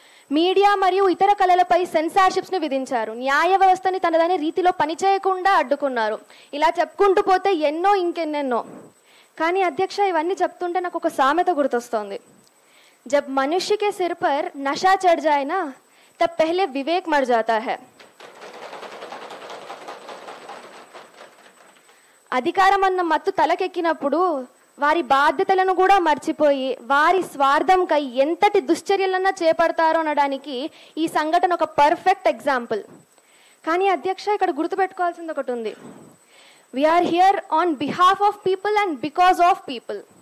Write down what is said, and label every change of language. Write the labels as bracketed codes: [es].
[te] Media మరియు ఇతర కళలపై సెన్సార్షిప్స్ని విధించారు. న్యాయ వ్యవస్థని తనదనే రీతిలో పనిచేయకుండా అడ్డుకున్నారు. ఇలా చెప్పుకుంటూ పోతే ఇంకెన్నెన్నో. కానీ అధ్యక్ష, ఇవన్నీ చెప్తుంటే నాకు ఒక సామెత గుర్తొస్తోంది. [hi] జబ్ మనుష్య కే సిర్ పర్ నషా చढ़ जाए ना तब पहले विवेक मर जाता है. [te] అధికారం అన్న మత్తు తలకెక్కినప్పుడు వారి బాధ్యతలను కూడా మర్చిపోయి వారి స్వార్థంకై ఎంతటి దుశ్చర్యలన్నా చేపడతారో అనడానికి ఈ సంఘటన ఒక [en] Perfect example. [te] కానీ అధ్యక్ష, ఇక్కడ గుర్తుపెట్టుకోవాల్సింది ఒకటి ఉంది. [en] we're here on behalf of people [te] and because of people.